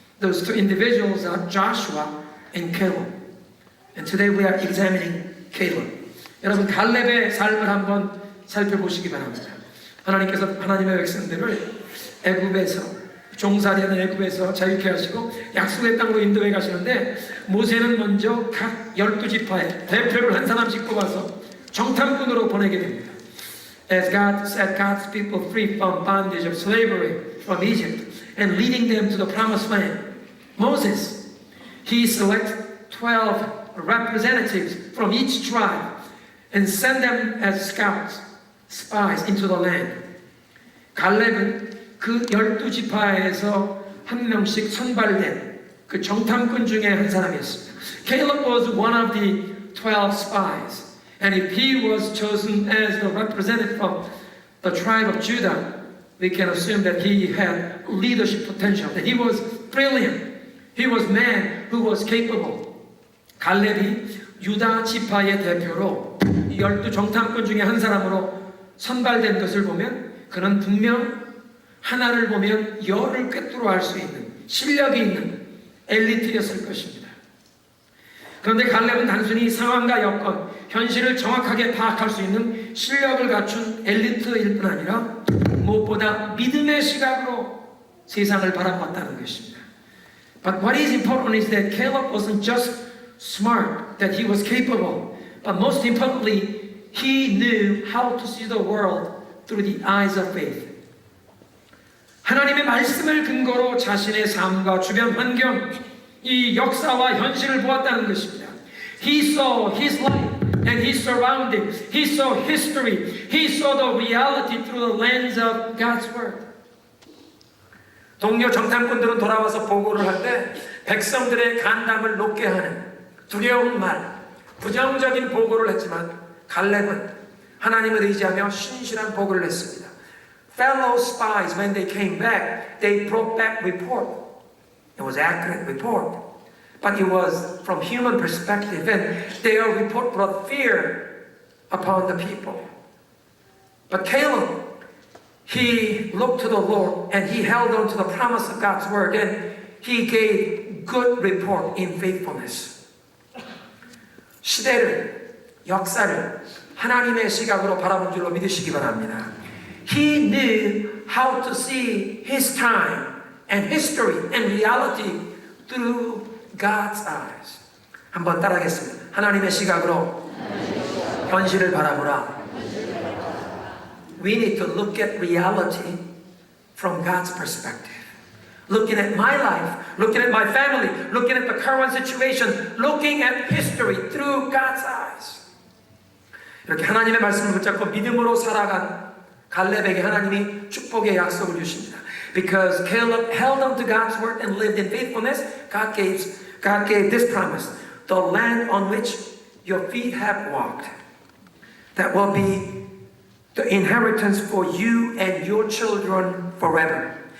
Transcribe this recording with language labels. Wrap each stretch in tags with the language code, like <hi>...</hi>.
<en>Those two individuals are Joshua and Caleb. And today we are examining Caleb.</en> <ko>여러분 갈렙의 삶을 한번 살펴보시기 바랍니다. 하나님께서 하나님의 백성들을 애굽에서 종살이하는 애굽에서 자유케 하시고 약속의 땅으로 인도해 가시는데 모세는 먼저 각 12지파의 대표를 한 사람씩 뽑아서 정탐꾼으로 보내게 됩니다.</ko> <en>As God set God's people free from bondage of slavery from Egypt and leading them to the promised land, Moses, he selects 12 representatives from each tribe and send them as scouts, spies into the land.</en> <ko>갈렙은 그 12지파에서 한 명씩 선발된 그 정탐꾼 중에 한 사람이었습니다.</ko> <en>Caleb was one of the 12 spies. And if he was chosen as the representative of the tribe of Judah, we can assume that he had leadership potential, that he was brilliant, He was a man who was capable.</en> <ko>갈렙이 유다 지파의 대표로 12 정탐꾼 중에 한 사람으로 선발된 것을 보면 그는 분명 하나를 보면 열을 꿰뚫어 할 수 있는 실력이 있는 엘리트였을 것입니다. 그런데 갈렙은 단순히 상황과 여건, 현실을 정확하게 파악할 수 있는 실력을 갖춘 엘리트일 뿐 아니라 무엇보다 믿음의 시각으로 세상을 바라봤다는 것입니다.</ko> <en>But what is important is that Caleb wasn't just smart, that he was capable, but most importantly, he knew how to see the world through the eyes of faith.</en> <ko>하나님의 말씀을 근거로 자신의 삶과 주변 환경, 이 역사와 현실을 보았다는 것입니다.</ko> <en>He saw his life and his surroundings. He saw history. He saw the reality through the lens of God's Word.</en> <ko>동료 정탐꾼들은 돌아와서 보고를 할 때 백성들의 간담을 높게 하는 두려운 말, 부정적인 보고를 했지만 갈렙은 하나님을 의지하며 신실한 보고를 했습니다.</ko> <en>Fellow spies, when they came back, they brought back report. It was accurate report, but it was from human perspective, and their report brought fear upon the people. But Caleb, he looked to the Lord and he held on to the promise of God's word, and he gave good report in faithfulness.</en> <ko>시대를, 역사를 하나님의 시각으로 바라본 줄로 믿으시기 바랍니다.</ko> <en>He knew how to see his time and history and reality through God's eyes.</en> <ko>한번 따라하겠습니다. 하나님의 시각으로 현실을 바라보라.</ko> <en>We need to look at reality from God's perspective. Looking at my life, looking at my family, looking at the current situation, looking at history through God's eyes.</en> <ko>이렇게 하나님의 말씀을 붙잡고 믿음으로 살아간 갈렙에게 하나님이 축복의 약속을 주십니다.</ko> <en>Because Caleb held on to God's word and lived in faithfulness, God gave this promise: the land on which your feet have walked, that will be the inheritance for you and your children forever.</en>